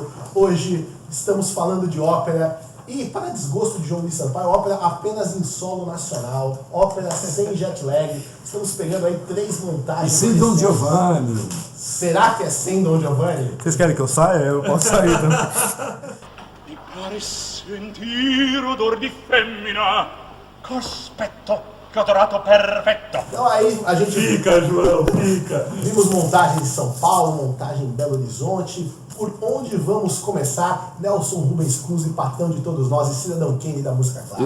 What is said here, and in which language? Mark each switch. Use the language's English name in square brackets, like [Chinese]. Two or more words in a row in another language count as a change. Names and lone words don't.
[Portuguese] Hoje estamos falando de ópera e, para desgosto de João Luiz Sampaio, ópera apenas em solo nacional, ópera sem [English] jet lag. [Portuguese] Estamos pegando aí 3 montagens. E sem Don Giovanni. Será que é sem Don Giovanni? Vocês querem que eu saia? Eu posso sair também. [Italian] Mi pare sentire odor di femmina, cospetto, che adorato perfetto. [Portuguese] Então aí a gente Fica, João, fica. vimos montagem em São Paulo, montagem em Belo Horizonte. Por onde vamos começar? Nelson Rubens Kunze, patrão de todos nós e cidadão Kenny da música clássica.